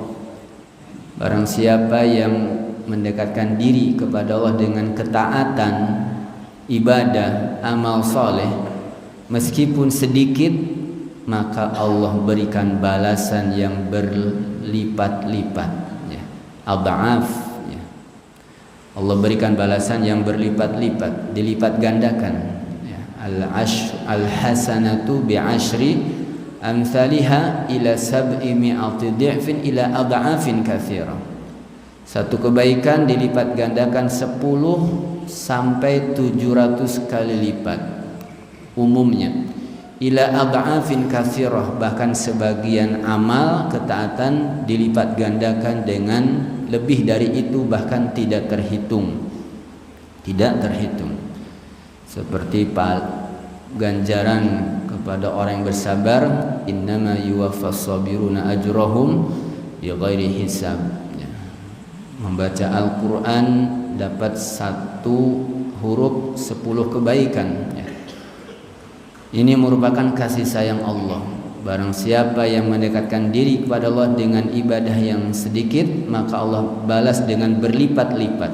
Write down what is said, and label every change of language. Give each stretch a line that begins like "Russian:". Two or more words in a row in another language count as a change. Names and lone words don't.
Indonesian: Barang siapa yang mendekatkan diri kepada Allah dengan ketaatan, ibadah, amal soleh, meskipun sedikit, maka Allah berikan balasan yang berlipat-lipat, ya. Adha'af, ya. Allah berikan balasan yang berlipat-lipat, dilipat gandakan, ya.
Arabic: الحسنة بعشر أمثالها إلى سبعمائة ضعف إلى أضعاف كثيرة.
Indonesian: Satu kebaikan dilipat gandakan 10 sampai 700 kali lipat umumnya.
Arabic: إلى أضعاف كثيرة,
Indonesian: bahkan sebagian amal ketaatan dilipat gandakan dengan lebih dari itu, bahkan tidak terhitung. Tidak terhitung. Seperti ganjaran kepada orang yang bersabar,
Arabic: إنما يوفى الصابرون أجرهم بغير حساب.
Indonesian: Membaca Al-Quran dapat 1 huruf 10 kebaikan. Ini merupakan kasih sayang Allah. Barang siapa yang mendekatkan diri kepada Allah dengan ibadah yang sedikit, maka Allah balas dengan berlipat-lipat.